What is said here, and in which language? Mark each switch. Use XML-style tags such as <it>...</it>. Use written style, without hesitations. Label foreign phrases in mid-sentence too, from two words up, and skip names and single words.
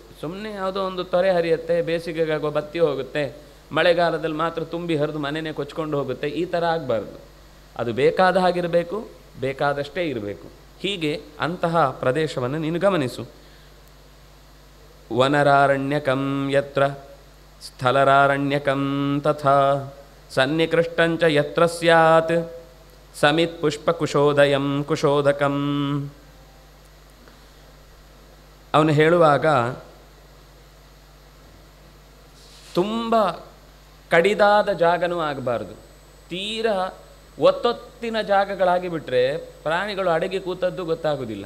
<kn>ಸುಮ್ಮನೆ ಯಾವುದೋ ಒಂದು ತೊರೆ ಹರಿಯುತ್ತೆ, ಬೇಸಿಗೆಗಾಗೋ ಬತ್ತಿ ಹೋಗುತ್ತೆ, ಮಳೆಗಾಲದಲ್ಲಿ ಮಾತ್ರ ತುಂಬಿ ಹರಿದು ಮನೆಯೇ ಕೊಚ್ಕೊಂಡು ಹೋಗುತ್ತೆ, ಈ ಥರ ಆಗಬಾರ್ದು. ಅದು ಬೇಕಾದ ಹಾಗಿರಬೇಕು, ಬೇಕಾದಷ್ಟೇ ಇರಬೇಕು. ಹೀಗೆ ಅಂತಹ ಪ್ರದೇಶವನ್ನು ನೀನು ಗಮನಿಸು.</kn> <sa>ವನರಾರಣ್ಯಕಂ ಯತ್ರ ಸ್ಥಳರಾರಣ್ಯಕಂ ತಥಾ ಸನ್ನಿಕೃಷ್ಟಂಚ ಯತ್ರ ಸ್ಯಾತ್ ಸಮಿತ್ ಪುಷ್ಪ ಕುಶೋದಯಂ ಕುಶೋದಕಂ.</sa> <kn>ಅವನು ಹೇಳುವಾಗ ತುಂಬ ಕಡಿದಾದ ಜಾಗನೂ ಆಗಬಾರ್ದು, ತೀರಾ ಒತ್ತೊತ್ತಿನ ಜಾಗಗಳಾಗಿ ಬಿಟ್ಟರೆ ಪ್ರಾಣಿಗಳು ಅಡಗಿ ಕೂತದ್ದು ಗೊತ್ತಾಗೋದಿಲ್ಲ.</kn>